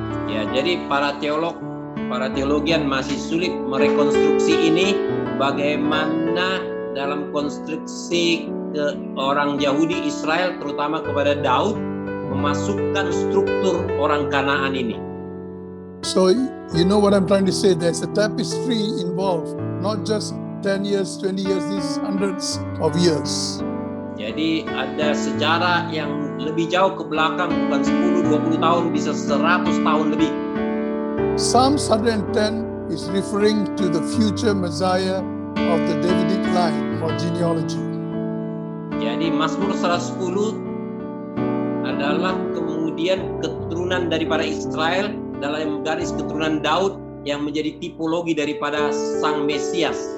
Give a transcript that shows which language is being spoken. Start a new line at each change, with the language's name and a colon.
Indonesian: Ya, jadi para teologian masih sulit merekonstruksi ini, bagaimana dalam konstruksi orang Yahudi Israel, terutama kepada Daud, memasukkan struktur orang Kanaan ini.
English: So you know what I'm trying to say, there's a tapestry involved, not just 10 years, 20 years, these hundreds of years.
Indonesian: Jadi ada sejarah yang lebih jauh ke belakang, bukan 10-20 tahun, bisa 100 tahun lebih.
English: Psalm 110 is referring to the future Messiah of the Davidic line or genealogy.
Indonesian: Jadi Mazmur 110 adalah kemudian keturunan daripada Israel dalam garis keturunan Daud yang menjadi tipologi daripada Sang Mesias.